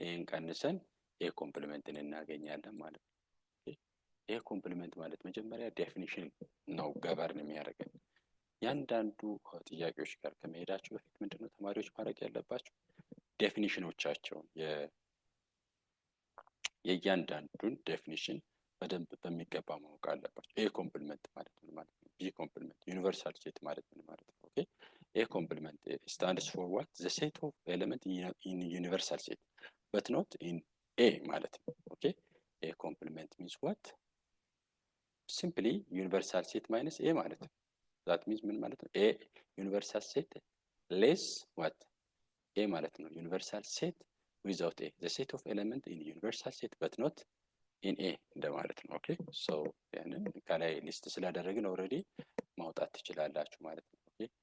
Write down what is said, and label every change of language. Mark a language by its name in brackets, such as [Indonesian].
[Amharic] ኤን ቀንሰን ኤ ኮምፕሊመንትን እናገኛለን ማለት ነው። ኤ ኮምፕሊመንት ማለት መጀመሪያ ዴፊኒሽን ነው ገበርን የሚያደርገን። ያንዳንዱ ጥያቄዎች ጋር ከመሄዳችሁ በፊት ምንድነው ተማሪዎች ማድረግ ያለባቸው? ዴፊኒሽኖቻቸውን የእያንዳንዱን ዴፊኒሽን በደንብ በሚገባ ማወቅ አለባቸው። ኤ ኮምፕሊመንት ማለት ነው ማለት ነው። [English] B complement universal set [Amharic] ማለት ምን ማለት ነው? [English] Okay, A complement stands for what? The set of element in universal set but not in A [Amharic] ማለት ነው። [English] Okay, A complement means what? Simply universal set minus A [Amharic] ማለት ነው። [English] that means [Amharic] ምን ማለት ነው? [English] A universal set less what? [Amharic] A ማለት ነው [English] universal set without A, the set of element in universal set but not in A [Amharic] እንደማለት ነው። ኦኬ ሶ ያንን ከላይ ሊስት ስላደረግን ኦልሬዲ ማውጣት ትችላላችሁ ማለት ነው። ኦኬ